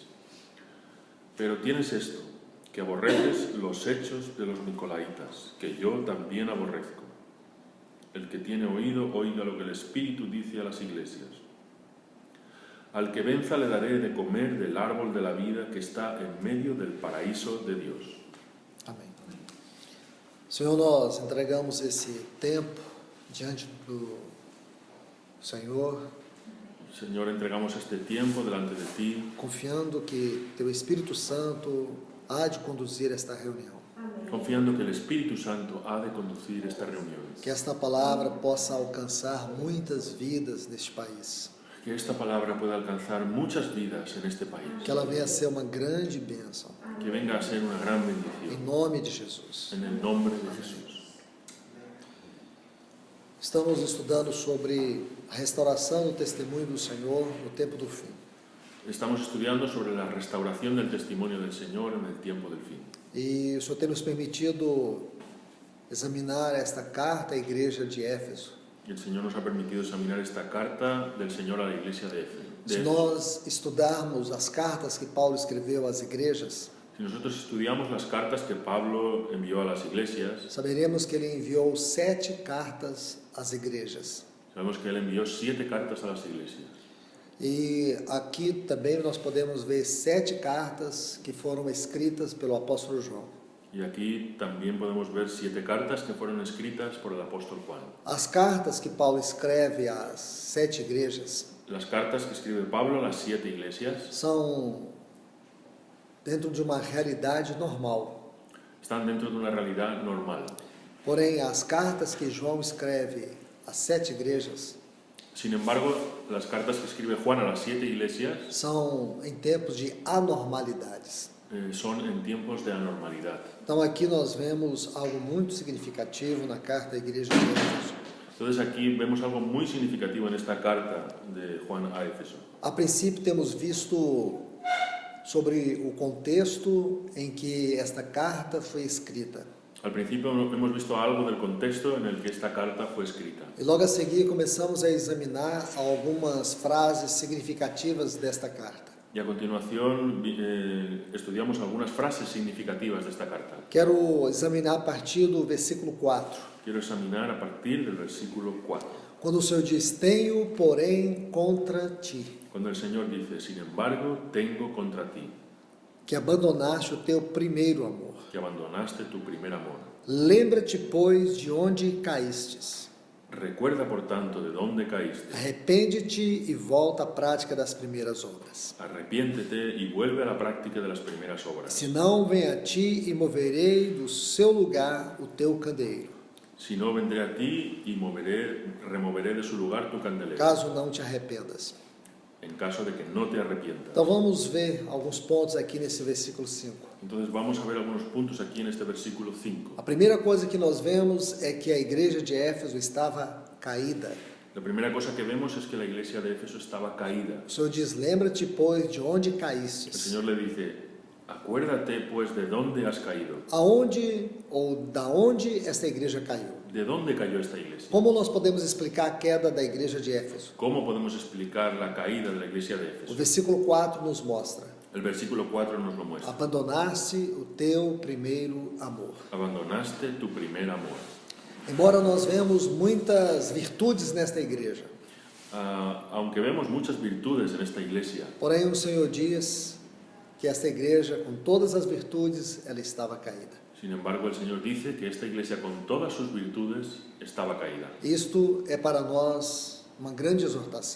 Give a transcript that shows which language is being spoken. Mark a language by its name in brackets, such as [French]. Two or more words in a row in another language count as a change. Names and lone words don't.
[Spanish] Pero tienes esto, que aborreces los hechos de los nicolaitas, que yo también aborrezco. El que tiene oído, oiga lo que el Espíritu dice a las iglesias. Al que venza le daré de comer del árbol de la vida que está en medio del paraíso de Dios. [Portuguese] Amém. Senhor, nós entregamos esse tempo diante do Senhor, [Spanish] Señor, entregamos este tiempo delante de ti, [Portuguese] confiando que Teu Espírito Santo há de conduzir esta reunião. [Spanish] confiando que el Espíritu Santo ha de conducir esta reunión. [Portuguese] Que esta palavra possa alcançar muitas vidas neste país. [Spanish] Que esta palabra pueda alcanzar muchas vidas en este país. [Portuguese] Que ela venha a ser uma grande bênção. [Spanish] Que venga a ser una gran [Portuguese] Em [Spanish] bendición. [Portuguese] nome de Jesus. [Spanish] En el nombre de Jesús. [Portuguese] Estamos estudando sobre a restauração do testemunho do Senhor no tempo do fim. [Spanish] Estamos estudiando sobre la restauración del testimonio del Señor en el tiempo del fin. [Portuguese] E o Senhor tem nos permitido examinar esta carta à igreja de Éfeso. [Spanish] Y el Señor nos ha permitido examinar esta carta del Señor a la iglesia de Éfeso. [Portuguese] Se nós estudarmos as cartas que Paulo escreveu às igrejas, [Spanish] Si nosotros estudiamos las cartas que Pablo envió a las iglesias, [Portuguese] saberemos que ele enviou 7 cartas às igrejas. [Spanish] sabemos que él envió 7 cartas a las iglesias. [Portuguese] E aqui também nós podemos ver 7 cartas que foram escritas pelo apóstolo João. [Spanish] Y aquí también podemos ver 7 cartas que fueron escritas por el apóstol Juan. [Portuguese] As cartas que Paulo escreve às 7 igrejas [Spanish] Las cartas que escribe Pablo a las 7 iglesias [Portuguese] são dentro de uma realidade normal. [Spanish] están dentro de una realidad normal. [Portuguese] Porém, as cartas que João escreve às 7 igrejas [Spanish] Sin embargo, las cartas que escribe Juan a las 7 iglesias [Portuguese] são em tempos de anormalidades. [Spanish] son en tiempos de anormalidad. [Portuguese] Então aqui nós vemos algo muito significativo na carta à igreja de Éfeso. [Spanish] Entonces aquí vemos algo muy significativo en esta carta de Juan a Éfeso. [Portuguese] A princípio temos visto sobre o contexto em que esta carta foi escrita. [Spanish] Al principio hemos visto algo del contexto en el que esta carta fue escrita. [Portuguese] E logo a seguir começamos a examinar algumas frases significativas desta carta. [Spanish] Y a continuación estudiamos algunas frases significativas de esta carta. [Portuguese] Quero examinar a partir do versículo 4. [Spanish] Quiero examinar a partir del versículo 4. [Portuguese] Quando o Senhor diz: tenho, porém, contra ti, [Spanish] Cuando el Señor dice, sin embargo, tengo contra ti, [Portuguese] que abandonaste o teu primeiro amor. [Spanish] que abandonaste tu primer amor. [Portuguese] Lembra-te, pois, de onde caístes. [Spanish] Recuerda, por tanto, de dónde caíste. [Portuguese] Arrepende-te e volta à prática das primeiras obras. [Spanish] Arrepiéntete y vuelve a la práctica de las primeras obras. [Portuguese] Se não, venha a ti e moverei do seu lugar o teu candeeiro, [Spanish] Si no, vendré a ti y removeré de su lugar tu candelero, [Portuguese] caso não te arrependas. [Spanish] en caso de que no te arrepientas. [Portuguese] Então vamos ver alguns pontos aqui nesse versículo 5. [Spanish] Entonces vamos a ver algunos puntos aquí en este versículo 5. [Portuguese] A primeira coisa que nós vemos é que a igreja de Éfeso estava caída. [Spanish] La primera cosa que vemos es que la iglesia de Éfeso estaba caída. [Portuguese] O Senhor diz: lembra-te, pois, de onde [Spanish] El [Portuguese] caístes. [Spanish] Señor le dice, acuérdate pues de dónde has caído. [Portuguese] Aonde ou da onde esta igreja caiu? [Spanish] ¿De dónde cayó esta iglesia? [Portuguese] Como nós podemos explicar a queda da igreja de Éfeso? [Spanish] ¿Cómo podemos explicar la caída de la iglesia de [Portuguese] O [Spanish] Éfeso? [Portuguese] versículo 4 nos mostra: [Spanish] El versículo 4 nos lo muestra. [Portuguese] abandonaste o teu primeiro amor. [Spanish] Abandonaste tu primer amor. [Portuguese] Embora nós vemos muitas virtudes nesta igreja, [Spanish] Aunque vemos muchas virtudes en esta iglesia, [Portuguese] porém o Senhor diz que esta igreja, com todas as virtudes, ela estava caída. [Spanish] sin embargo el Señor dice que esta iglesia con todas sus virtudes estaba caída. [Portuguese] Isto é para nós uma grande exortação,